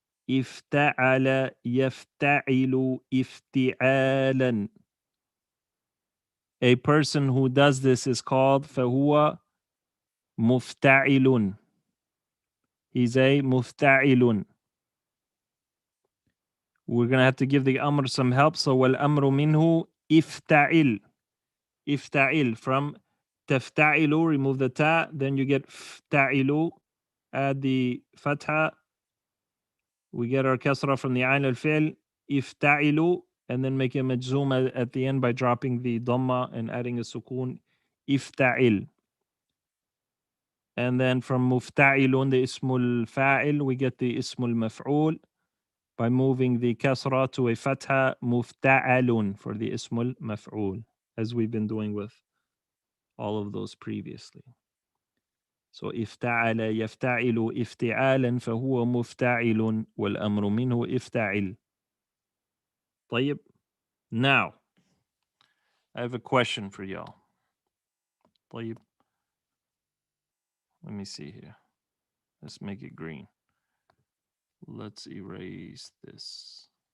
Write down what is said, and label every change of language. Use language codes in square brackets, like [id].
[ar] افتعل يفتعل افتعالا. [en] A person who does this is called [ar] فهو مفتعل. [en] He's a مفتعل. We're going to have to give the amr some help. [ar] So والأمر منه افتعل. افتعل. [en] From تفتعل, remove the ta, then you get فتعل, add the fatha. We get our kasra from the ayn al-fi'l, ifta'ilu, and then make a majzoom at the end by dropping the dhamma and adding a sukoon, ifta'il. And then from mufta'ilun, the ismul fa'il, we get the ismul maf'ul. by moving the kasra to a fatha mufta'alun for the ismul maf'ul, as we've been doing with all of those previously. [ar] So افتعل يفتعل افتعالا فهو مفتعل والأمر منه افتعل. طيب. [en] Now, I have a question for y'all. [ar] طيب. [en] Let me see here. Let's make it green. Let's erase this.